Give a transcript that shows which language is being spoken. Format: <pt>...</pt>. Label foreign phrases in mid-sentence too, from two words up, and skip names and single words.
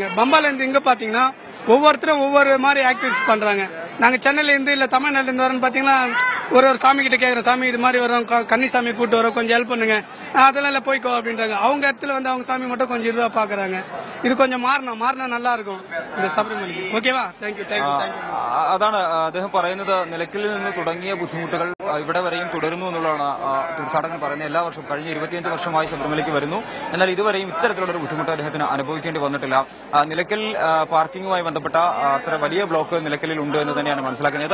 <ta>பம்பால இருந்து இங்க பாத்தீங்கன்னா ஒவ்வொருத்தரும் ஒவ்வொரு மாதிரி ஆக்டிவிட்டிஸ் பண்றாங்க. நாங்க சென்னையில இருந்து இல்ல தமிழ்நாட்டுல இருந்து வரேன்னு பாத்தீங்கன்னா ஒரு சாமி கிட்ட கேக்குற, சாமி இது மாதிரி வரோம், கன்னிசாமி கூட்டு வரோம், கொஞ்சம் ஹெல்ப் பண்ணுங்க, அதெல்லாம் இல்ல போய்க்கோ அப்படின்றாங்க. அவங்க இடத்துல அவங்க சாமி மட்டும் கொஞ்சம் இதுவா பாக்குறாங்க. இது கொஞ்சம் மாறினா நல்லா இருக்கும் இந்த ശബരിമലയ്ക്ക്.</ta> <ml>ഓക്കേവാ?</ml> <en>thank you.</en> <ml>അതാണ് അദ്ദേഹം പറയുന്നത്. നിലയ്ക്കലിൽ നിന്ന് തുടങ്ങിയ ബുദ്ധിമുട്ടുകൾ ഇവിടെ വരെയും തുടരുന്നു എന്നുള്ളതാണ് തീർത്ഥാടകൻ പറയുന്നത്. എല്ലാ വർഷവും കഴിഞ്ഞ 25 വർഷമായി ശബരിമലയ്ക്ക് വരുന്നു. എന്നാൽ ഇതുവരെയും ഇത്തരത്തിലുള്ള ബുദ്ധിമുട്ട് അദ്ദേഹത്തിന് അനുഭവിക്കേണ്ടി വന്നിട്ടില്ല. നിലയ്ക്കൽ പാർക്കിംഗുമായി ബന്ധപ്പെട്ട അത്ര വലിയ ബ്ലോക്ക് നിലയ്ക്കലിൽ ഉണ്ട് എന്ന് തന്നെയാണ് മനസ്സിലാക്കുന്നത്.</ml>